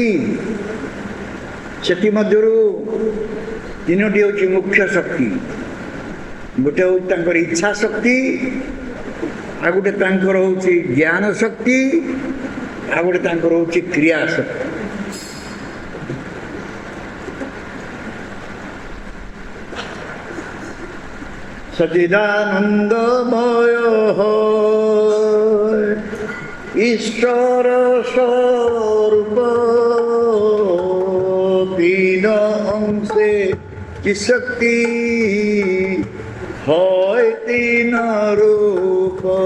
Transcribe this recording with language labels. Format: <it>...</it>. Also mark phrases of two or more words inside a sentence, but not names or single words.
<or>ସେଥିମଧ୍ୟରୁ ତିନୋଟି ହେଉଛି ମୁଖ୍ୟ ଶକ୍ତି। ଗୋଟେ ହେଉଛି ତାଙ୍କର ଇଚ୍ଛା ଶକ୍ତି, ଆଉ ଗୋଟେ ତାଙ୍କର ହେଉଛି ଜ୍ଞାନ ଶକ୍ତି, ଆଉ ଗୋଟେ ତାଙ୍କର ହେଉଛି କ୍ରିୟା ଶକ୍ତି।</or> <bn>সচিদানন্দময় ঈশ্বর স্বরূপ তিন অংশে কি শক্তি হয় তিন রূপ।</bn>